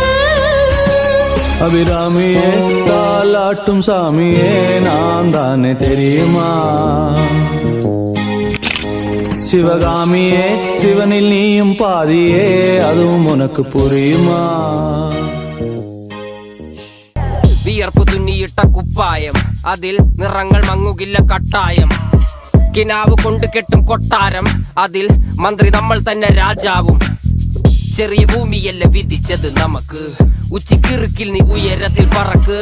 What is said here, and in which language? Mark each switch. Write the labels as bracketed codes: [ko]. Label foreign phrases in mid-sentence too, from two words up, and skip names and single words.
[ta] அபிராமியே தாலாட்டும் சாமியே நான் தானே தெரியுமா, சிவகாமியே சிவனில் நீயும் பாதியே அதுவும் உனக்கு புரியுமா. [ml] വിയർപ്പ് തുന്നിയിട്ട കുപ്പായം അതിൽ നിറങ്ങൾ മങ്ങുകില്ല കട്ടായം. കിനാവ് കൊണ്ട് കെട്ടും കൊട്ടാരം അതിൽ മന്ത്രി നമ്മൾ തന്നെ രാജാവും. ചെറിയ ഭൂമിയല്ല വിധിച്ചത് നമുക്ക്, ഉച്ചിക്കിറുക്കിൽ നീ ഉയരത്തിൽ പറക്ക്.